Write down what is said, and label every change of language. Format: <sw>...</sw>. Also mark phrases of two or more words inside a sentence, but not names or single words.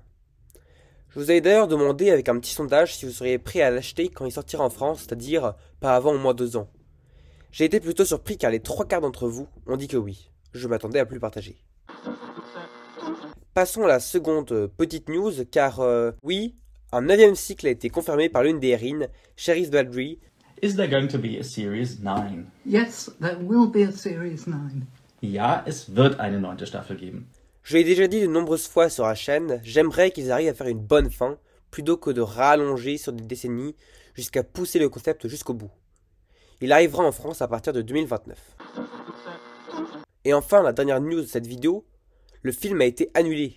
<fr>Je vous avais d'ailleurs demandé avec un petit sondage si vous seriez prêt à l'acheter quand il sortira en France, c'est-à-dire pas avant au moins 2 ans. J'ai été plutôt surpris car les trois quarts d'entre vous ont dit que oui. Je m'attendais à plus partager. Passons à la seconde petite news car oui, un 9e cycle a été confirmé par l'une des héroïnes, Sheriff Baldry.</fr> <en>Is there going to be a Series 9? Yes, there will be a Series 9.</en> <de>Ja, es wird eine 9. Staffel geben.</de> <fr>Je l'ai déjà dit de nombreuses fois sur la chaîne, j'aimerais qu'ils arrivent à faire une bonne fin, plutôt que de rallonger sur des décennies jusqu'à pousser le concept jusqu'au bout. Il arrivera en France à partir de 2029. Et enfin, la dernière news de cette vidéo, le film a été annulé.</fr>